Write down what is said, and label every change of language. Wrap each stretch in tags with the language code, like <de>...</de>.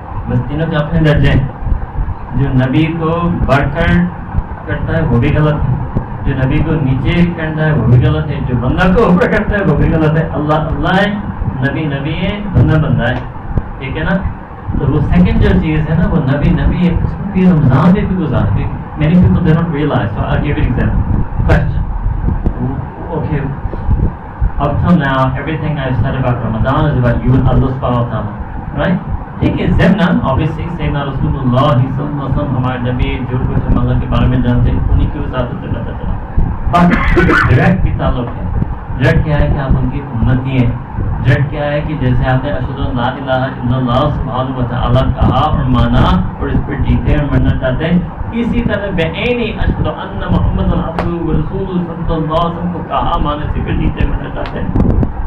<ur>بس تینوں کے اپنے درجے ہیں. جو نبی کو بڑھ کر کرتا ہے وہ بھی غلط ہے، جو نبی کو نیچے کرتا ہے وہ بھی غلط ہے، جو بندہ کو اوپر کرتا ہے وہ بھی غلط ہے. اللہ اللہ ہے، نبی نبی ہے، بندہ بندہ ہے. ٹھیک ہے نا. تو وہ سیکنڈ جو چیز ہے نا، وہ نبی نبی ہے. اس میں بھی رمضان بھی گزارتے.</ur> <en>many people they don't realize, so I'll give you an example. Question. Okay, up till now everything I've said about Ramadan is about you and Allah subhanahu wa ta'ala, right?</en> <ur>ٹھیک ہے. ضمن obviously سیدنا رسول اللہ صلی اللہ علیہ وسلم ہمارے نبی، جو کچھ ہم اللہ کے بارے میں جانتے ہیں انہیں کی وجہ سے پتہ چلا. ڈائریکٹ بھی تعلق ہے. ڈائریکٹ کیا ہے کہ آپ ان کی امتی ہیں. ڈائریکٹ کیا ہے کہ جیسے آپ نے اشہد ان لا الہ الا اللہ سبحانہ و تعالیٰ کہا اور مانا اور اس پر جیتے اور مرنا چاہتے ہیں، اسی طرح بعینی اشہد ان محمد عبدہ و رسولہ صلی اللہ علیہ وسلم کو کہا مانے سے پھر جیتے مرنا چاہتے ہیں.</ur>